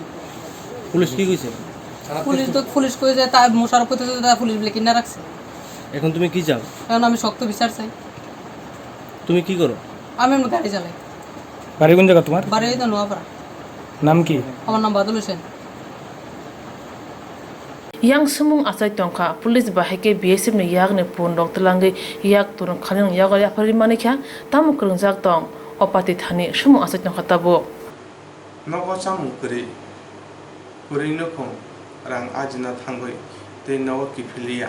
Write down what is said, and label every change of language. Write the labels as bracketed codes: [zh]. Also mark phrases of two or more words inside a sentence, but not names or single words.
[bn] পুলিশ কি কইছে? পুলিশ কইছে তা মোশারফ কইতেছে তা পুলিশ বলে কিনা রাখছে। এখন তুমি কি চাও? এখন আমি শক্ত বিচার চাই। তুমি কি করো? আমি গাড়ি চালাই। বাড়ি কোন জায়গা তোমার? বাড়ি তো নোয়াপাড়া। নাম কি? আমার নাম বাদল হোসেন। [trp] yang sumung asai tongka police bahake BSF ne yak ne pon dok tlangai yak turun khaling yak ya phari mane kya tam krung jak tong opati thani sumung asai tongka tabo nogo chamu kuri no khong rang ajna thangoi te nogo kifilia